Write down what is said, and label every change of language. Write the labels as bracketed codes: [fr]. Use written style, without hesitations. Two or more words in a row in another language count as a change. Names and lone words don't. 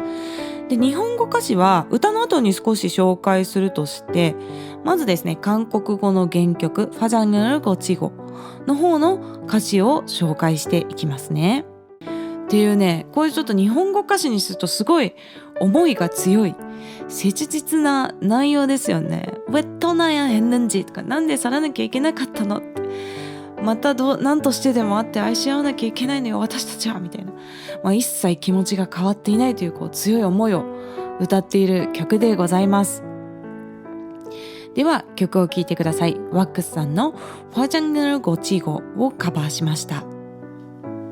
[ja] で、日本語歌詞は歌の後に少し紹介するとして、まずですね韓国語の原曲ファジャンヌルゴチゴの方の歌詞を紹介していきますね。っていうね、こういうちょっと日本語歌詞にするとすごい思いが強い切実な内容ですよね。 [ko] 왜 떠나야 했는지 [ja] とか、なんで去らなきゃいけなかったのって、また何としてでも会って愛し合わなきゃいけないのよ私たちはみたいな、一切気持ちが変わっていないという強い思いを歌っている曲でございます。では曲を聴いてください。ワックスさんのファジャンヌルゴチゴをカバーしました。